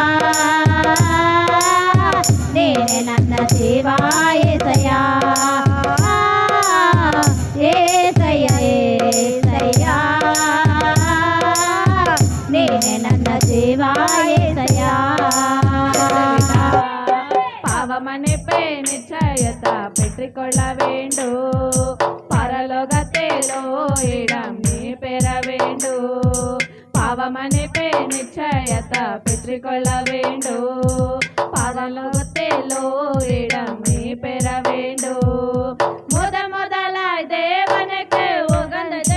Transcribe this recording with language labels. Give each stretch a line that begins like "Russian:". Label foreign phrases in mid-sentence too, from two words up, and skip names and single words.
Kannada: ನೀನೆ ನನ್ನ ಜೀವ ಏಸಯ್ಯ ಏಸಯ್ಯ ಏಸಯ್ಯ ನೀನೆ ನನ್ನ ಜೀವ ಏಸಯ್ಯ
Tamil: பாவமன்னிப்பை நிச்சயத்தா பெற்றுக்கொள்ள வேண்டும் பரலோகத்திலோ இடம் நீ பெற வேண்டும் பாவமன்னிப்பை நிச்சயத்தா பெற்றுக்கொள்ள வேண்டும் பரலோகத்திலோ இடம் நீ பெற வேண்டும் முதலாய் தேவனுக்கு உகந்ததை